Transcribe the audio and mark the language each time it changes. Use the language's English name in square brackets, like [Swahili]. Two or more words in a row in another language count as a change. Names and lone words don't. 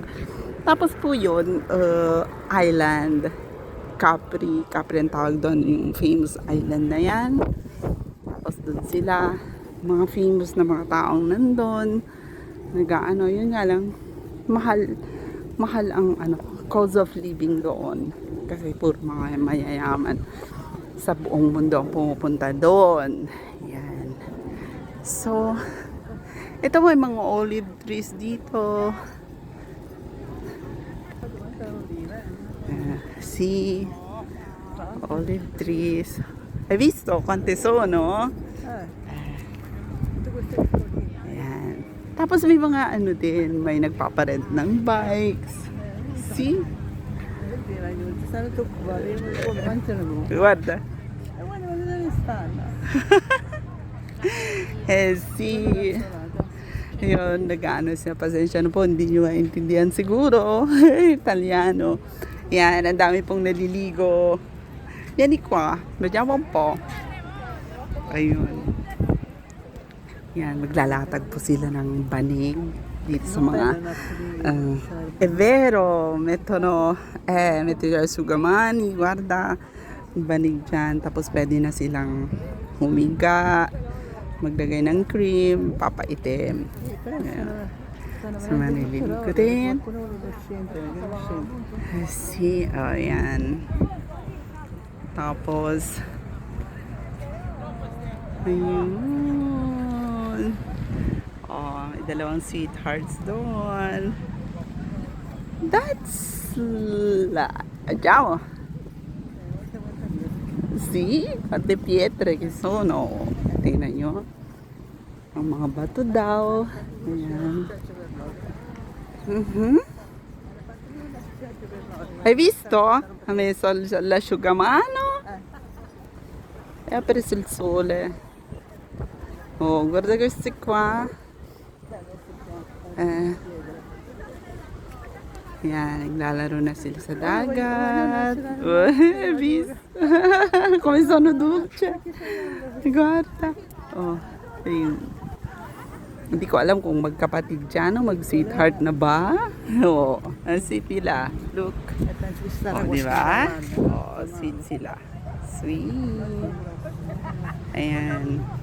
[Filipino] Tapos po yun, island, Capri ang tawag doon, yung famous island na yan. Tapos doon sila, mga famous na mga taong nandun, yun nga lang, mahal ang [English] cost of living [Filipino] doon. Kasi puro mga mayayaman sa buong mundo ang pumupunta doon. Yan. So, ito may mga [English] olive trees [Filipino] dito. [English] Olive trees. [Italian] Hai visto quante sono? [Filipino] Ayan. Tapos may mga din, may nagpaparent ng bikes. [English] See? Guarda. See? [Filipino] Yun, nag-ano siya. Pasensya na po, hindi nyo maintindihan siguro. Italiano. Yan, ang dami pong naliligo. [Italian] Yan qua. Vediamo un po. Ayun. [Filipino] Yan, maglalatag po sila ng banig. dito sa mga [Italian] è vero, metto gli asciugamani, guarda, [Filipino] banig dyan, tapos pwede na silang humiga, maglagay ng cream, papaitim. Ayan. So, manililigo din. Si, ayan. Tapos, ayun. Oh, may dalawang sweethearts doon. [English] That's andiamo. [Italian] Sì, quante pietre che sono. [Filipino] Tingnan nyo. Ang mga bato daw. Ayan. [Italian] Hai visto? Ha messo l'asciugamano e ha preso il sole. Oh, guarda questi qua. [Filipino] Yan, naglalaro na sila sa dagat. [Italian] Oh, bis. Come sono dolce. Guarda. [Filipino] Oh, ayun. Hindi ko alam kung magkapatid dyan o mag-sweetheart na ba. Oo, si Pila. Look. Oh, di ba? Oh, sweet sila. Sweet. Ayan.